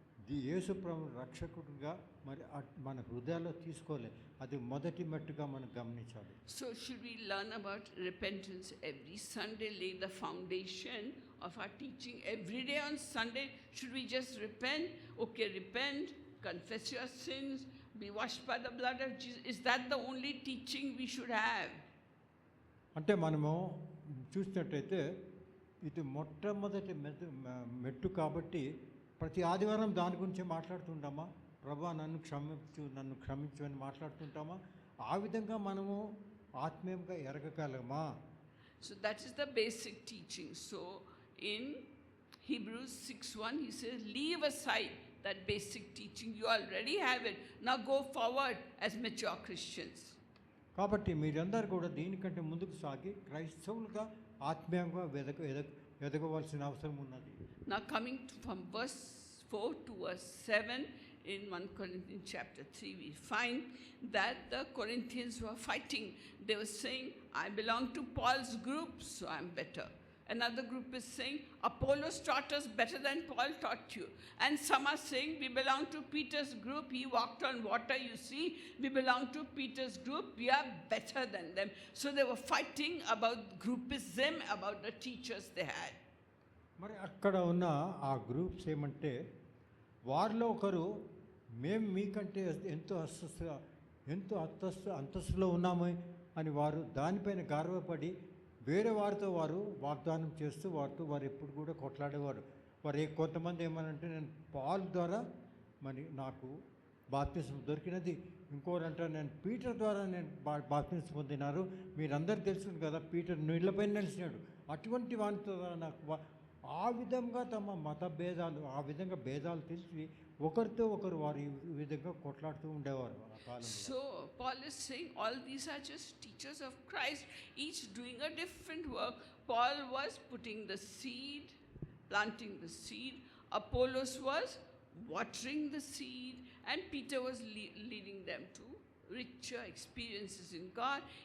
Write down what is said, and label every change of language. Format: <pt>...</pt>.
<te>యేసు ప్రభు రక్షకుడిగా మరి మన హృదయాల్లో తీసుకోలే. అది మొదటి మెట్టుగా మనం గమనించాలి.</te> <en>So should we learn about repentance every Sunday, lay the foundation of our teaching every day on Sunday? Should we just repent? Okay, repent, confess your sins, be washed by the blood of Jesus. Is that the only teaching we should have?</en> <te>అంటే మనము చూసినట్టయితే ఇది మొట్టమొదటి మెట్టు కాబట్టి ప్రతి ఆదివారం దాని గురించి మాట్లాడుతుంటామా? ప్రభా నన్ను క్షమించు అని మాట్లాడుతుంటామా? ఆ విధంగా మనము ఆత్మీయంగా ఎరగగలమా?</te> <en>So that is the basic teaching. So in Hebrews 6:1 he says, leave aside that basic teaching. You already have it. Now go forward as mature Christians.</en> <te>కాబట్టి మీరందరూ కూడా దీనికంటే ముందుకు సాగి క్రైస్తవులుగా ఆత్మీయంగా ఎదగవలసిన అవసరం ఉన్నది.</te> <en>Now coming from verse 4 to verse 7 in 1 Corinthians chapter 3, we find that the Corinthians were fighting. They were saying, I belong to Paul's group, so I'm better. Another group is saying, Apollos taught us better than Paul taught you. And some are saying, we belong to Peter's group. He walked on water, you see. We belong to Peter's group. We are better than them. So they were fighting about groupism, about the teachers they had.</en> <te>మరి అక్కడ ఉన్న ఆ groups ఏమంటే వారిలో ఒకరు మేము మీకంటే ఎంతో అంతస్తులో ఉన్నాము అని వారు దానిపైన గర్వపడి వేరే వారితో వారు వాగ్దానం చేస్తూ వారు ఎప్పుడు కూడా కొట్లాడేవారు. వారు కొంతమంది ఏమనంటే నేను పాల్ ద్వారా మరి నాకు బాప్తిస్మం దొరికినది, ఇంకోరంటే నేను పీటర్ ద్వారా నేను బాప్తిస్మం పొందినారు. మీరందరూ తెలుసుకుంది కదా పీటర్ నీళ్లపైన నిలిచినాడు. అటువంటి వాటితో నాకు ఆ విధంగా తమ మత భేదాలు ఆ విధంగా భేదాలు తెలిసి ఒకరితో ఒకరు వారు ఈ విధంగా కొట్లాడుతూ ఉండేవారు ఆ కాలంలో.</te> <en>So Paul is saying all these are just teachers of Christ, each doing a different work. Paul was putting the seed, planting the seed. Apollos was watering the seed, and Peter was leading them to richer experiences in God.</en>